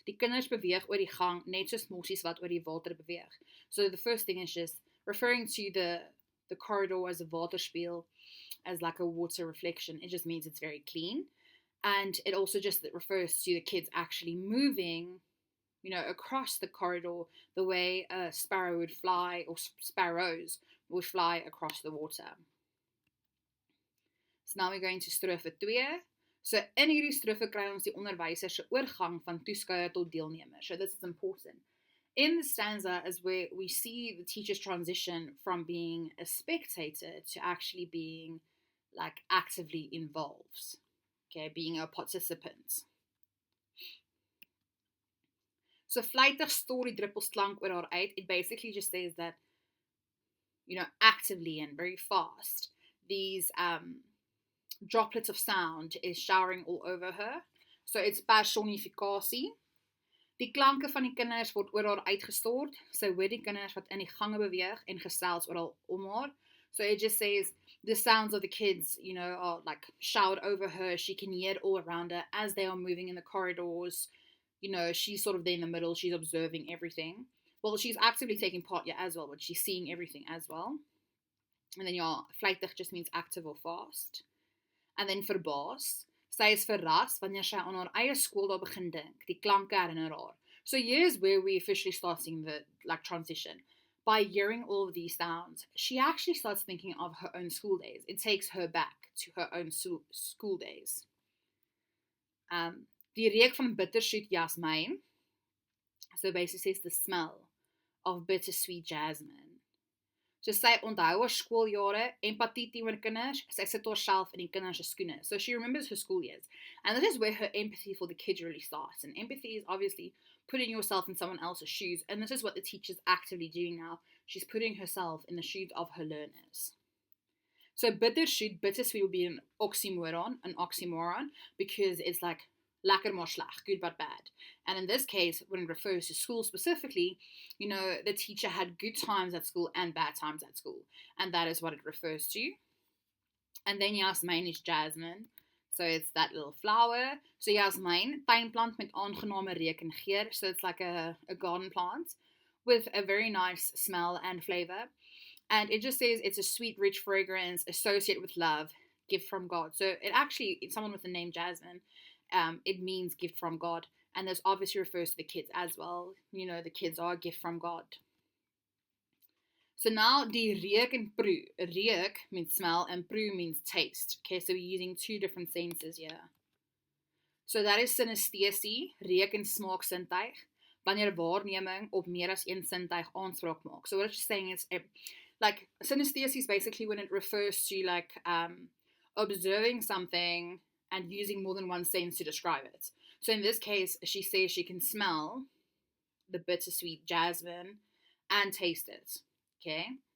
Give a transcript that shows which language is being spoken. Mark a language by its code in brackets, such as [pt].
[af] Die kinders beweeg oor die gang net soos mossies wat oor die water beweeg. [en] So the first thing is just referring to the corridor as a waterspieël, as like a water reflection. It just means it's very clean. And it also just refers to the kids actually moving, across the corridor the way a sparrow would fly, or sparrows would fly across the water. So now we're going to strofe 2. [af] So in hierdie strofe kry ons die onderwyser se oorgang van toeskouer tot deelnemer. [en] So this is important. In the stanza is where we see the teacher's transition from being a spectator to actually being like actively involved. Okay, being a participant. So [af] veilig stort die druppels klank oor haar uit. [en] It basically just says that, actively and very fast, these droplets of sound is showering all over her. So it's personifikasie. [af] Die klanke van die kinders word oor haar uitgestort. Sy hoor die kinders wat in die gange beweeg en gesels oral om haar. [en] So it just says the sounds of the kids, are like showered over her. She can hear it all around her as they are moving in the corridors. She's sort of there in the middle. She's observing everything. Well, she's actively taking part as well, but she's seeing everything as well. And then veilig just means active or fast. And then verbaas. [af] Sy is verras wanneer sy aan haar eie skool daar begin dink. Die klanke herinner haar. [en] So here's where we officially start seeing the transition. By hearing all of these sounds, she actually starts thinking of her own school days. It takes her back to her own school days. [af] Die reuk van bittersweet jasmijn. [en] So basically says the smell of bittersweet jasmine. [af] So sy onthou haar skooljare, empathie teenoor kinders, sy sit haarself in die kinders se skoene. [en] So she remembers her school years. And this is where her empathy for the kids really starts. And empathy is obviously putting yourself in someone else's shoes. And this is what the teacher's actively doing now. She's putting herself in the shoes of her learners. So bittersweet would be an oxymoron, because it's like [af] lekker maar sleg, [en] good but bad. And in this case, when it refers to school specifically, the teacher had good times at school and bad times at school. And that is what it refers to. And then jasmijn is jasmine. So it's that little flower. [af] So jasmijn, tuinplant met aangename reuk en geur. [en] So it's like a garden plant with a very nice smell and flavor. And it just says it's a sweet, rich fragrance associated with love, gift from God. So it actually, it's someone with the name Jasmine. It means gift from God. And this obviously refers to the kids as well. The kids are a gift from God. So now, [af] die reuk en proe. [en] Reuk means smell and proe means taste. Okay, so we're using two different senses here. So that is [af] synesthesie, reuk en smaak sintuig. Wanneer waarneming op meer as een sintuig aanspraak maak. [en] So what it's just saying is, like, synesthesie is basically when it refers to, like, observing something and using more than one sense to describe it. So in this case, she says she can smell the bittersweet jasmine and taste it. Okay?